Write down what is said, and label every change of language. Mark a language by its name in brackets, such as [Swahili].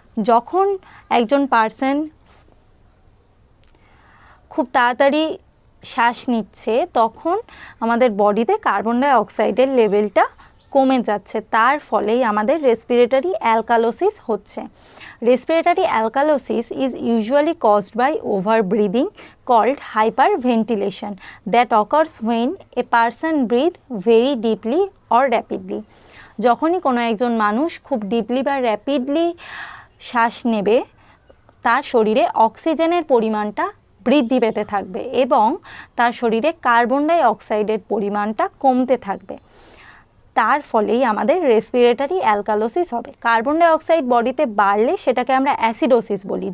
[Bangla] যখন একজন পার্সন খুব তাড়াতাড়ি শ্বাস নিচ্ছে, তখন আমাদের বডিতে কার্বন ডাইঅক্সাইডের লেভেলটা কমে যাচ্ছে, তার ফলেই আমাদের রেসপিরেটরি অ্যালকালোসিস হচ্ছে। [English] Respiratory alkalosis is usually caused by over breathing called hyperventilation that occurs when a person breathe very deeply or rapidly. [Bangla] যখনই কোনো একজন মানুষ খুব ডিপলি বা র্যাপিডলি শ্বাস নেবে, তার শরীরে অক্সিজেনের পরিমাণটা বৃদ্ধি পেতে থাকবে এবং তার শরীরে কার্বন ডাই অক্সাইডের পরিমাণটা কমতে থাকবে। তার ফলেই আমাদের রেসপিরেটরি অ্যালকালোসিস হবে। কার্বন ডাই অক্সাইড বডিতে বাড়লে সেটাকে আমরা অ্যাসিডোসিস বলি।